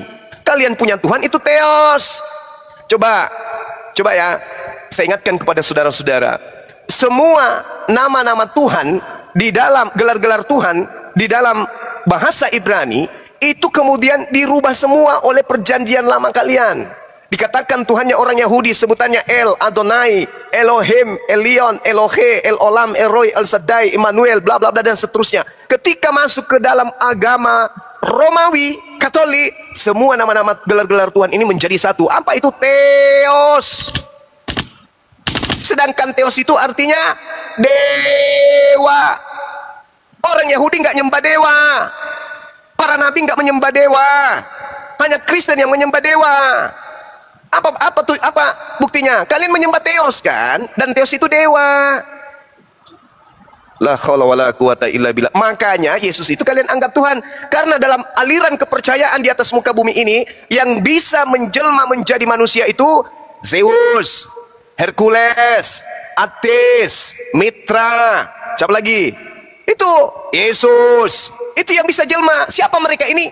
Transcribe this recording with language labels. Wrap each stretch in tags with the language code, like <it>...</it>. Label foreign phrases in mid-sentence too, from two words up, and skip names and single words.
<id>Kalian punya Tuhan itu Theos. Coba ya, saya ingatkan kepada saudara-saudara. Semua nama-nama Tuhan di dalam gelar-gelar Tuhan di dalam bahasa Ibrani itu kemudian dirubah semua oleh perjanjian lama kalian. Dikatakan Tuhannya orang Yahudi sebutannya El, Adonai, Elohim, Elion, Elohe, El Olam, Elroy, El Shaddai, Immanuel, bla bla bla dan seterusnya. Ketika masuk ke dalam agama Romawi, Katolik, semua nama-nama gelar-gelar Tuhan ini menjadi satu. Apa itu? Theos. Sedangkan Theos itu artinya dewa. Orang Yahudi nggak nyembah dewa. Para nabi nggak menyembah dewa. Hanya Kristen yang menyembah dewa. Apa buktinya? Kalian menyembah Theos kan? Dan Theos itu dewa.</id> <ar>لا حول ولا قوة إلا بالله.</ar> <id>Makanya Yesus itu kalian anggap Tuhan. Karena dalam aliran kepercayaan di atas muka bumi ini, yang bisa menjelma menjadi manusia itu Zeus, Hercules, Attis, Mitra, siapa lagi? Itu Yesus. Itu yang bisa jelma. Siapa mereka ini?</id>